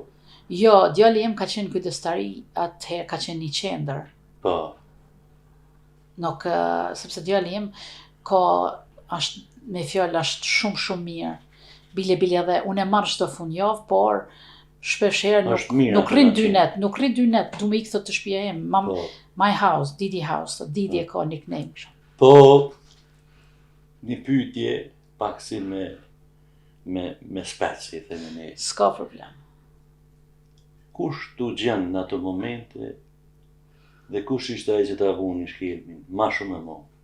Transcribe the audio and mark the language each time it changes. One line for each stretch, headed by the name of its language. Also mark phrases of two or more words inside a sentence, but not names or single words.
Albanian: Jo, djali im ka qenë kujdestari, atëherë ka qenë një qendër. Po. Nuk, sepse djali im është me fjalë është shumë mirë. Bile edhe unë e marrë çdo fundjavë, por shpesh herë nuk rrin 2 net, du me ikë të shtëpia im.
English: My house, Didi house, Didi
Albanian: e ka
English: nickname.
Albanian: Po, një pyetje pak si me speci, themi ne. S'ka problem. Kush t'u gjen në ato momente dhe kush ishte ai që ta vuni shkelmin, ma shumë e mo?